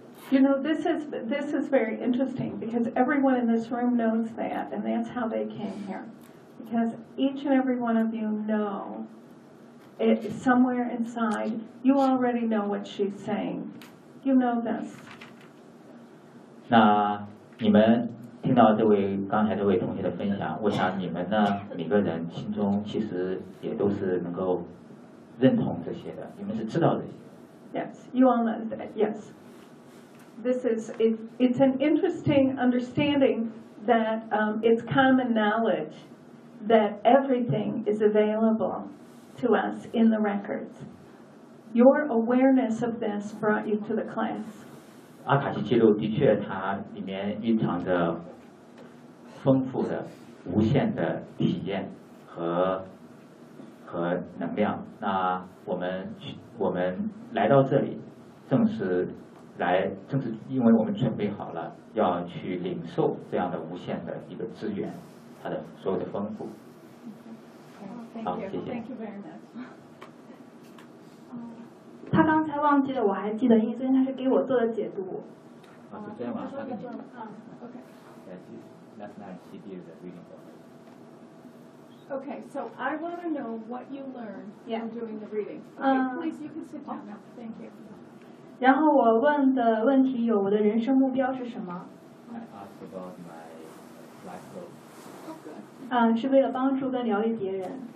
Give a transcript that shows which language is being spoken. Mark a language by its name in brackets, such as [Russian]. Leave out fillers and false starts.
[English] You know, this is very interesting because everyone in this room knows that, and that's how they came here. Because each and every one of you know it somewhere inside, you already know what she's saying. You know this. [Chinese] 那你们听到这位刚才这位同学的分享，我想你们呢每个人心中其实也都是能够认同这些的，你们是知道这些。 [English] Yes, you all know that. Yes, this is it's an interesting understanding that it's common knowledge that everything is available to us in the records. Your awareness of this brought you to the class. [Chinese] 阿卡西记录的确它里面蕴藏着丰富的无限的体验和能量，那我们来到这里正是因为我们准备好了要去领受这样的无限的一个资源，它的所有的丰富。好，谢谢。他刚才忘记了，我还记得，因为昨天他是给我做的解读。啊，昨天晚上他给你。 [English] OK. That's not she did the reading for me. Okay, so I want to know what you learned from doing the reading. Please, you can sit down now. Thank you. [Chinese] 然后我问的问题有我的人生目标是什么 [English] ？I asked about my life goal. Okay. [Chinese] 嗯，是为了帮助跟疗愈别人。